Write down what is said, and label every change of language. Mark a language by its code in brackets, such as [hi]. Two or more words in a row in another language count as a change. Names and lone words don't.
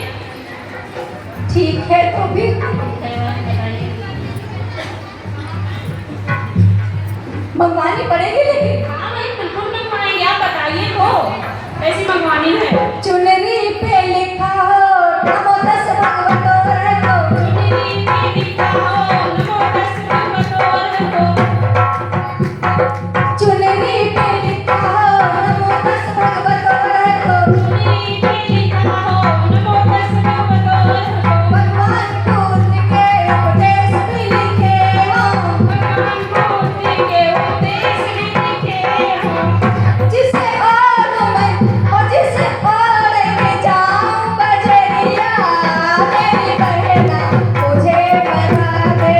[hi] ठीक है तो फिर है बहन बताइए। मंगवानी पड़ेगी लेकिन। हाँ बहन बिल्कुल मंगवाएंगे, आप बताइए तो कैसी मंगवानी है? चुनरी पे लिखा हो [pi] नमो तस् भगवतो अरहतो। [hi] चुनरी पे लिखा हो [pi] नमो तस् भगवतो अरहतो। [hi] चुनरी पे लिखा हो [pi] नमो तस् भगवतो अरहतो। [hi] चुनरी पे लिखा हो [pi] नमो तस् भगवतो अरहतो। [hi] भगवान बुद्ध के उपदेश भी लिखे हो। भगवान बुद्ध के उपदेश भी लिखे हो। जिसे और के जाऊं बजरिया मेरी बहना मुझे मंगा दे।